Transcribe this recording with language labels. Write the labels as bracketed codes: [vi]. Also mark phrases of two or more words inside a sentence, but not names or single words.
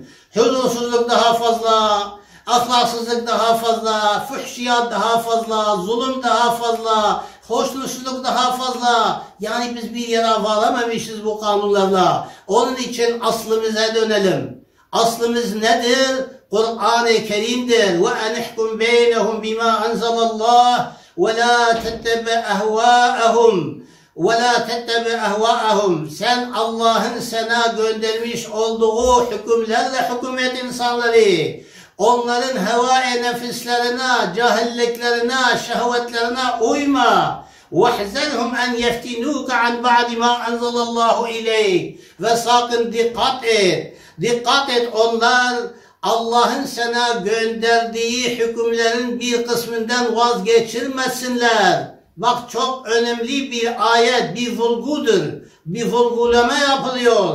[tr] Huzursuzluk daha fazla, ahlaksızlık daha fazla, fuhşiyat daha fazla, zulüm daha fazla, hoşnutsuzluk daha fazla. Yani biz bir yere varamamışız bu kanunlarla. Onun için aslımıza dönelim. Aslımız nedir? Kur'an-ı Kerim'dir. [ar] وأن احكم بينهم بما أنزل الله وَلَا تَتَّبِعْ أَهْوَاءَهُمْ وَلَا تَتَّبِعْ أَهْوَاءَهُمْ [tr] Sen Allah'ın sana göndermiş olduğu hükümlerle hüküm et insanları. Onların heva-i nefislerine, cahilliklerine, şehvetlerine uyma. [ar] وَحْزَرْهُمْ أَنْ يَفْتِنُوكَ عَنْ بَعْدِ مَا أَنْزَلَ اللّٰهُ اِلَيْكَ [tr] Ve sakın dikkat et. Dikkat et, onlar Allah'ın sana gönderdiği hükümlerin bir kısmından vazgeçirmesinler. Bak, çok önemli bir ayet, bir vurgudur. Bir vurgulama yapılıyor.